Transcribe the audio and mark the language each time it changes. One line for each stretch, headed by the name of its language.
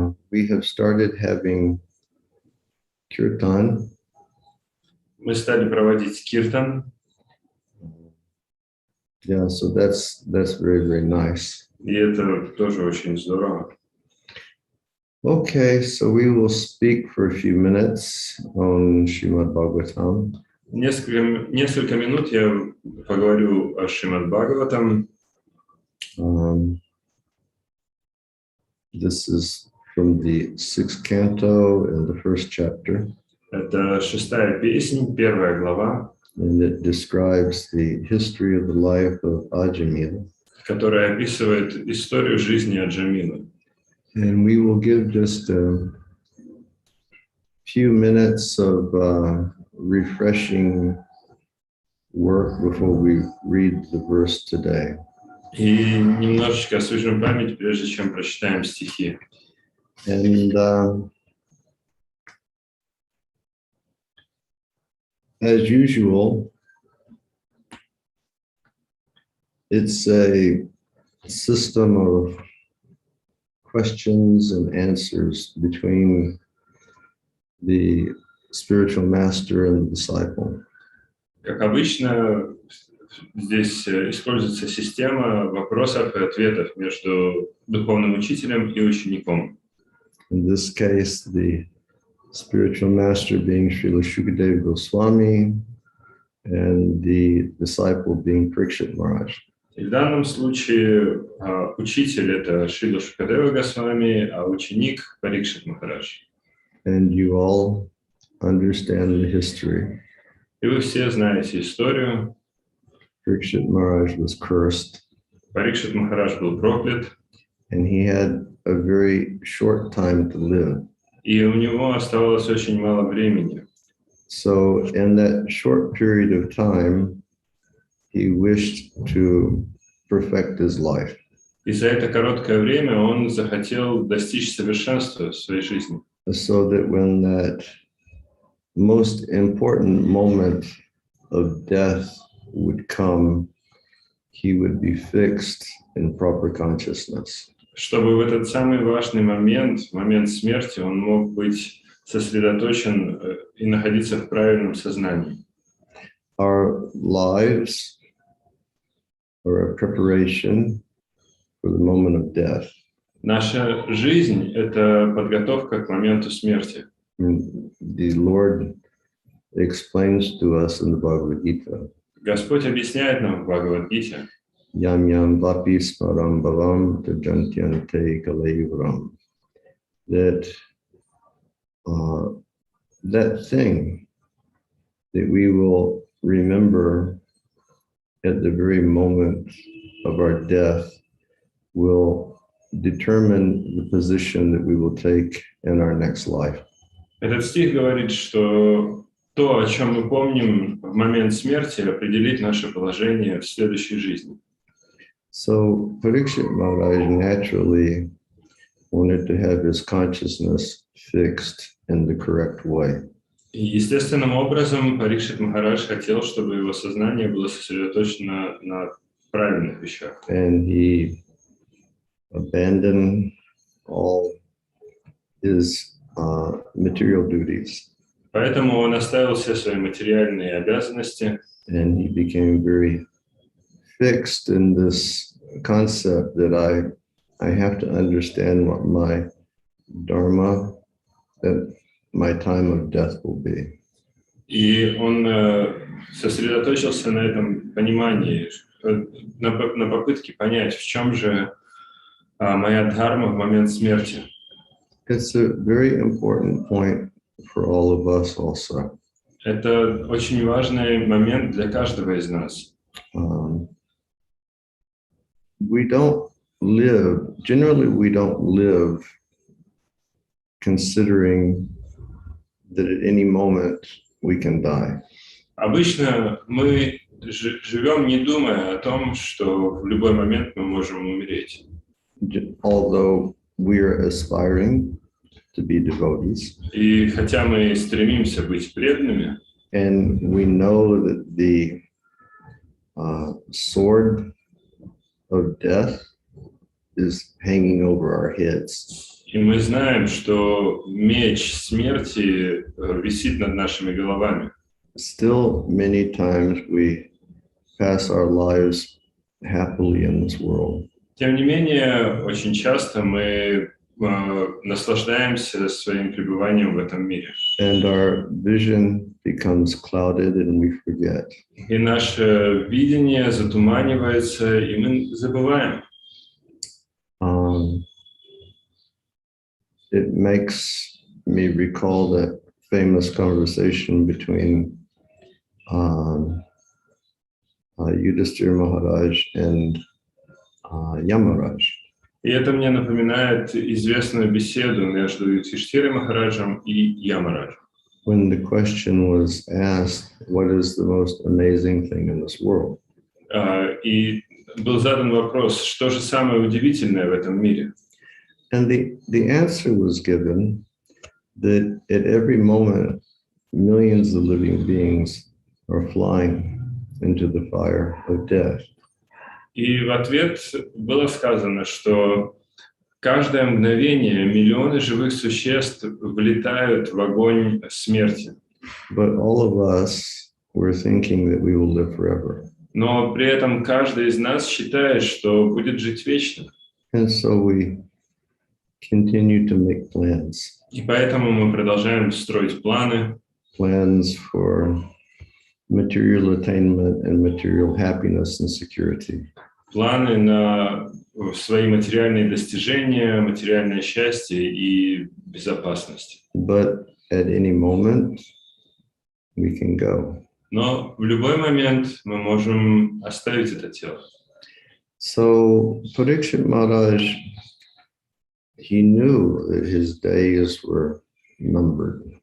English: We have started having kirtan.
Russian: мы стали проводить киртан.
English: Yeah, so that's very, very nice.
Russian: И это тоже очень здорово.
English: Okay, so we will speak for a few minutes on Srimad Bhagavatam.
Russian: Несколько минут я поговорю о Шримад Бхагаватам.
English: This is from the 6th canto in the 1st chapter.
Russian: Это 6-я песнь, 1 глава,
English: And it describes the history of the life of Ajamila.
Russian: которая описывает историю жизни Аджамилы.
English: And we will give just a few minutes of refreshing work before we read the verse today.
Russian: И немножечко освежим память, прежде чем прочитаем стихи.
English: And as usual, it's a system of questions and answers between the spiritual master and the disciple.
Russian: Как обычно, здесь используется система вопросов и ответов между духовным учителем и учеником.
English: In this case, the spiritual master being Srila Shukadeva Goswami and the disciple being Parikshit Maharaj.
Russian: И в данном случае учитель — это Шрила Шукадева Госвами, а ученик — Парикшит Махарадж.
English: And you all understand the history.
Russian: И вы все знаете историю.
English: Parikshit Maharaj was cursed.
Russian: Парикшит Махарадж был проклят.
English: And he had a very short time to live.
Russian: И у него оставалось очень мало времени.
English: So in that short period of time, he wished to perfect his life.
Russian: И за это короткое время он захотел достичь совершенства в своей жизни.
English: So that when that most important moment of death would come, he would be fixed in proper consciousness.
Russian: Чтобы в этот самый важный момент, момент смерти, он мог быть сосредоточен и находиться в правильном сознании.
English: Our lives are a preparation for the moment of death.
Russian: Наша жизнь — это подготовка к моменту смерти.
English: The Lord explains to us in the Bhagavad Gita.
Russian: Господь объясняет нам в Бхагавад-гите:
Sanskrit: Yam yam vapi sparam bhavam tajantyante kalayuram.
English: That thing that we will remember at the very moment of our death will determine the position that we will take in our next life.
Russian: Этот стих говорит, что то, о чем мы помним в момент смерти, определит наше положение в следующей жизни.
English: So Parikshit Maharaj naturally wanted to have his consciousness fixed in the correct way.
Russian: И естественным образом Парикшит Махарадж хотел, чтобы его сознание было сосредоточено на правильных вещах.
English: And he abandoned all his material duties,
Russian: Поэтому он оставил все свои материальные обязанности,
English: and he became very fixed in this concept that I have to understand what my dharma at my time of death will be.
Russian: и он сосредоточился на этом понимании, на попытке понять, в чем же моя дхарма в момент смерти.
English: It's a very important point for all of us also.
Russian: Это очень важный момент для каждого из нас.
English: Generally we don't live considering that at any moment we can die.
Russian: Обычно мы живем, не думая о том, что в любой момент мы можем умереть.
English: Although we are aspiring to be devotees.
Russian: И хотя мы стремимся быть преданными,
English: and we know that the sword of death is hanging over our heads.
Russian: и мы знаем, что меч смерти висит над нашими головами.
English: Still, many times we pass our lives happily in this world.
Russian: Тем не менее, очень часто мы наслаждаемся своим пребыванием в этом мире.
English: And our vision becomes clouded and we forget.
Russian: И наше видение затуманивается, и мы забываем.
English: It makes me recall that famous conversation between Yudhishthira Maharaj and Yamaraj.
Russian: И это мне напоминает известную беседу между Юдхиштхирой Махараджем и Ямараджем.
English: When the question was asked, what is the most amazing thing in this world?
Russian: И был задан вопрос, что же самое удивительное в этом мире?
English: And the answer was given that at every moment, millions of living beings are flying into the fire of death.
Russian: И в ответ было сказано, что каждое мгновение миллионы живых существ влетают в огонь смерти.
English: But all of us were thinking that we will live forever.
Russian: Но при этом каждый из нас считает, что будет жить вечно.
English: And so we continue to make plans.
Russian: И поэтому мы продолжаем строить планы.
English: Plans for material attainment and material happiness and security.
Russian: Планы на свои материальные достижения, материальное счастье и безопасность.
English: But at any moment, we can go.
Russian: Но в любой момент мы можем оставить это тело.
English: So Parikshit Maharaj, he knew that his days were numbered.